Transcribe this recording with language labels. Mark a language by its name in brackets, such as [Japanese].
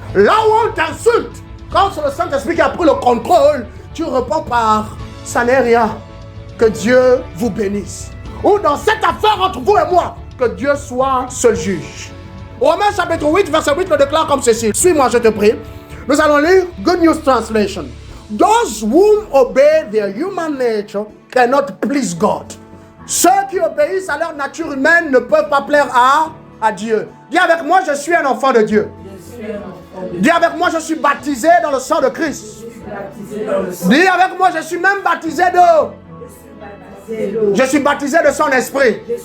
[French] Là où on t'insulte, quand c'est le Saint-Esprit qui a pris le contrôle, tu réponds par « ça n'est rien ». Que Dieu vous bénisse. Ou dans cette affaire entre vous et moi, que Dieu soit seul juge. Romains chapitre 8, verset 8 le déclare comme ceci. Suis-moi, je te prie. Nous allons lire Good News Translation. [English] Those whom obey their human nature cannot please God. [French] Ceux qui obéissent à leur nature humaine ne peuvent pas plaire à Dieu. Dis avec moi, je suis un enfant de Dieu. Dis avec moi, je suis baptisé dans le sang de Christ. Dis avec moi, je suis même baptisé d'eau. Je suis baptisé de son esprit.